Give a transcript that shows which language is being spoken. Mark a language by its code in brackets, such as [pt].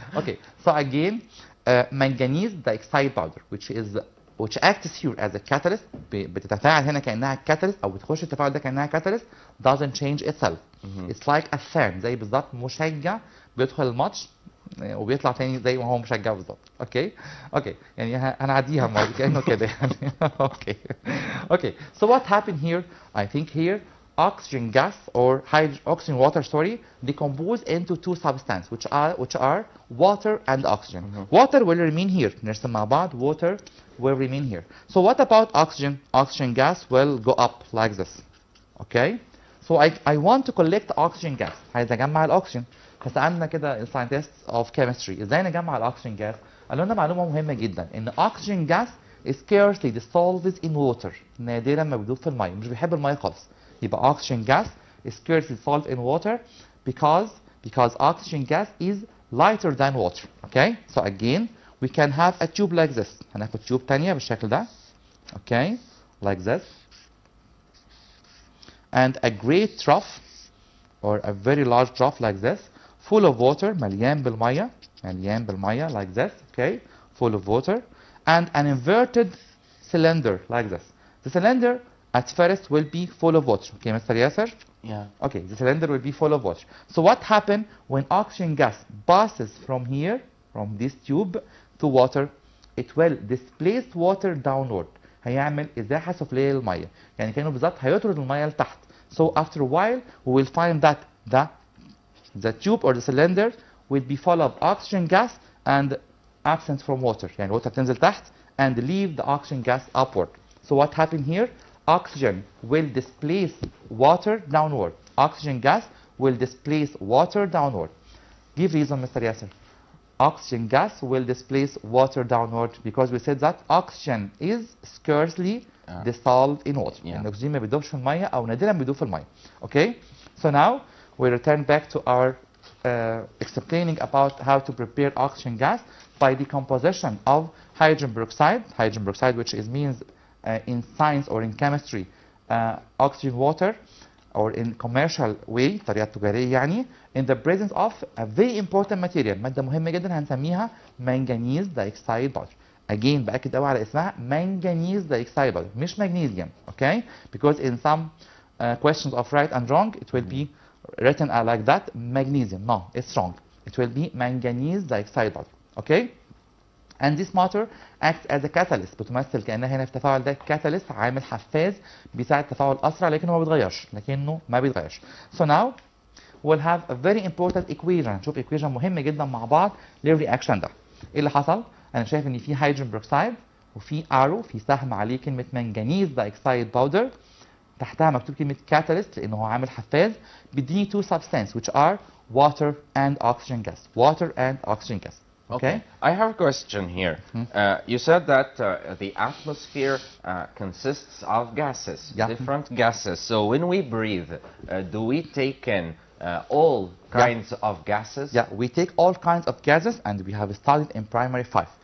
[en] Okay, so again, manganese dioxide powder, which acts here as a catalyst. [ar] بتتفاعل هنا كأنها catalyst أو بتخش التفاعل ده كأنها catalyst. [en] Doesn't change itself. It's like a fan [ar] زي بالظبط مشجع بيدخل الماتش وبيطلع تاني زي ما هو مشجع بالظبط. اوكي يعني هنعديها كأنه كده يعني. [en] Okay, so what happened here? I think here oxygen gas or oxygen water, decompose into 2 substances which are water and oxygen. Water will remain here. [ar] نرسم مع بعض. [en] Water will remain here. So what about oxygen? Oxygen gas will go up like this. Okay? So I want to collect oxygen gas. [ar] عايز اجمع الاكسجين. فسألنا كده [en] scientists of chemistry [ar] ازاي نجمع الاكسجين gas؟ قالوا لنا معلومة مهمة جدا ان [en] oxygen gas scarcely dissolves in water. [ar] نادرا ما بيدوب في المية. مش بيحب المية خالص. [en] يبقى oxygen gas scarcely dissolves in water because oxygen gas is lighter than water. Okay? So again we can have a tube like this. [ar] هناخد tube تانية بالشكل ده. [en] okay, like this. And a great trough, or a very large trough like this, full of water, [ar] مليان بالمية, [en] like this, okay, full of water, and an inverted cylinder like this. The cylinder at first will be full of water, okay, Mr. Yasser? Yeah. Okay, the cylinder will be full of water. So what happens when oxygen gas passes from here, from this tube to water? It will displace water downward. [ar] هيعمل ازاحة سفلية للمية. يعني كأنه بالظبط هيطرد المية لتحت. [en] So after a while we will find that the tube or the cylinder will be full of oxygen gas and absent from water. يعني water [ar] تنزل تحت [en] and leave the oxygen gas upward. So what happened here? Oxygen will displace water downward. Oxygen gas will displace water downward. Give reason, Mr. Yasser. Oxygen gas will displace water downward because we said that oxygen is scarcely dissolved in water. Yeah. [ar] يعني الأكسجين ما بيدوبش في المية أو نادرا بيدوب في المية. [en] Okay? So now we return back to our explaining about how to prepare oxygen gas by decomposition of hydrogen peroxide. Hydrogen peroxide, which means in science or in chemistry oxygen water, or in commercial way [ar] طريقة تجارية يعني, [en] in the presence of a very important material, [ar] مادة مهمة جدا هنسميها [en] manganese dioxide powder. Again [ar] بأكد قوي على اسمها [en] manganese dioxide powder, مش magnesium, okay? Because in some questions of right and wrong it will be written like that, magnesium. No, it's wrong. It will be manganese dioxide powder, okay? And this matter acts as a catalyst. [ar] بتمثل كأنها هنا في التفاعل ده catalyst, عامل حفاز بيساعد التفاعل أسرع, لكنه ما بيتغيرش. [en] So now we'll have a very important equation. [ar] نشوف equation مهمة جدا مع بعض للرياكشن ده. ايه اللي حصل؟ أنا شايف إن في هيدروجين بروكسايد وفي arrow, في سهم عليه كلمة manganese dioxide powder, تحتها مكتوب كلمة catalyst لأنه هو عامل حفاز, بيديني [en] two substances which are water and oxygen gas. Water and oxygen gas. Okay. I have a question here. You said that the atmosphere consists of gases, different gases. So when we breathe, do we take in all kinds of gases? Yeah, we take all kinds of gases, and we have studied in primary 5.